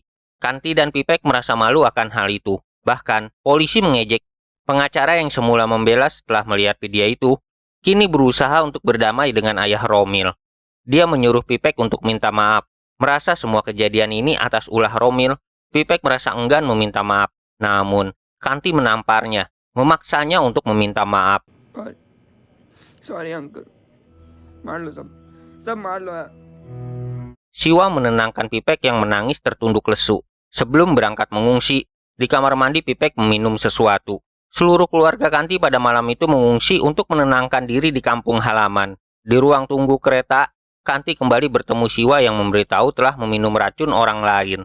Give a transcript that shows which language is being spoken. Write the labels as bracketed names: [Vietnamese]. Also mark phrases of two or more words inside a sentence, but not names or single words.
[Indonesian] Kanti dan Pipek merasa malu akan hal itu. Bahkan, polisi mengejek pengacara yang semula membela setelah melihat video itu, kini berusaha untuk berdamai dengan ayah Romil. Dia menyuruh Pipek untuk minta maaf. Merasa semua kejadian ini atas ulah Romil, Pipek merasa enggan meminta maaf. Namun, Kanti menamparnya, memaksanya untuk meminta maaf. [English] sorry uncle [Hindi] मार लो सब मार लो यार [Indonesian] Siwa menenangkan Pipek yang menangis tertunduk lesu. Sebelum berangkat mengungsi, di kamar mandi Pipek meminum sesuatu. Seluruh keluarga Kanti pada malam itu mengungsi untuk menenangkan diri di kampung halaman. Di ruang tunggu kereta, Kanti kembali bertemu Siwa yang memberitahu telah meminum racun orang lain.